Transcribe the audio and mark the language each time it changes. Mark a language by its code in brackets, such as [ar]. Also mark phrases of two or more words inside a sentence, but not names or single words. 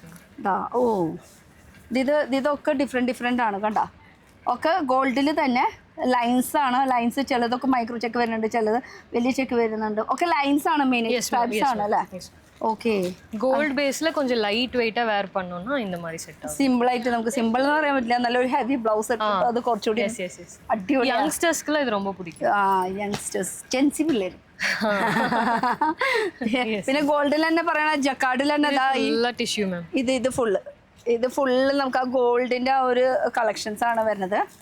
[ml] ഓ, ഇതൊക്കെ ഡിഫറെൻ്റ് ആണ് കണ്ട. ഒക്കെ ഗോൾഡിൽ തന്നെ ലൈൻസ് ആണ്. ലൈൻസ് ചിലതൊക്കെ [en] micro check [ml] വരുന്നുണ്ട്, ചിലത് വലിയ ചെക്ക് വരുന്നുണ്ട്. ഒക്കെ ലൈൻസ് ആണ് മെയിൻ, സ്ട്രൈപ്സ് ആണ് അല്ലേ? ഓക്കെ, [en] gold base [ml] கொஞ்சம் [en] light weight wear [ta] பண்ணனும்னா இந்த மாதிரி [ml] സെറ്റ് ആവും. സിമ്പിൾ ആയിട്ട് നമുക്ക് സിമ്പിൾ എന്ന് പറയാൻ പറ്റില്ല, നല്ലൊരു [en] heavy blouse [ml] അത് കുറച്ചുകൂടി അടിപൊളി. യങ്സ്റ്റേഴ്സ്ക്ക് ഇത് ரொம்ப പിടിക്കും. [en] youngsters GenZ [ml] പിള്ളേർ. പിന്നെ ഗോൾഡിൽ തന്നെ പറയണ ജക്കാർഡിൽ തന്നെ [en] tissue ma'am. [ml] ഇത് ഫുള്ള് നമുക്ക് ആ ഗോൾഡിന്റെ ആ ഒരു കളക്ഷൻസ് ആണ് വരുന്നത്.